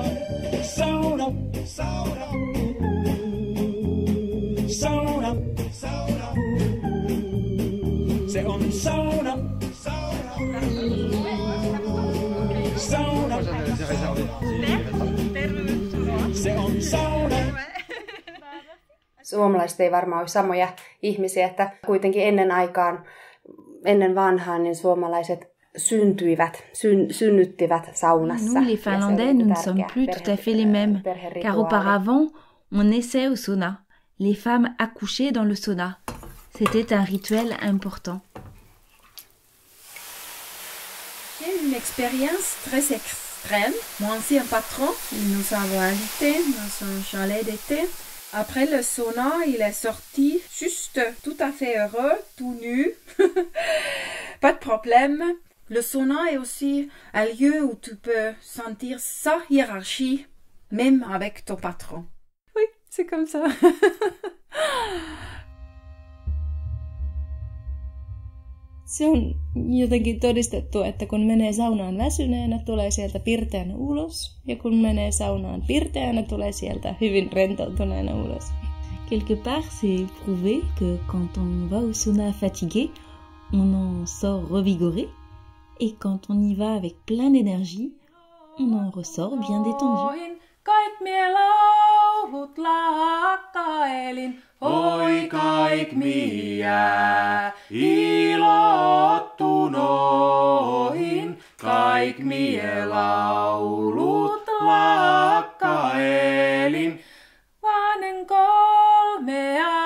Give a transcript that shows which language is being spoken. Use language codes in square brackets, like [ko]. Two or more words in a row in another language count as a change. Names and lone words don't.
[fi] Sauna, sauna, sauna, sauna, se on sauna, sauna, sauna, se on sauna. Suomalaiset ei varmaan ole samoja ihmisiä, että kuitenkin ennen vanhaan niin suomalaiset synnyttivät saunassa. [fr] Nous, les Finlandais, nous ne sommes plus tout à fait les mêmes, car auparavant, on naissait au sauna. Les femmes accouchaient dans le sauna. C'était un rituel important. J'ai une expérience très extrême. Mon ancien patron, il nous avait invités dans son chalet d'été. Après le sauna, il est sorti juste tout à fait heureux, tout nu. Pas de problème. Le sauna est aussi un lieu où tu peux sentir sa hiérarchie, même avec ton patron. Oui, c'est comme ça. [fi] Se on jotenkin todistettu, että kun menee saunaan väsyneenä, tulee sieltä pirteänä ulos. Ja kun menee saunaan pirteänä, tulee sieltä hyvin rentoutuneena ulos. [fr] Quelque part, c'est prouvé que quand on va au sauna fatigué, on en sort revigoré. Et quand on y va avec plein d'énergie, on en ressort bien détendu. [fi] Kait mie laulut lakkailin, oi kaik miä ilottunoihin. Kaik mie laulut lakkailin, vanen kolmea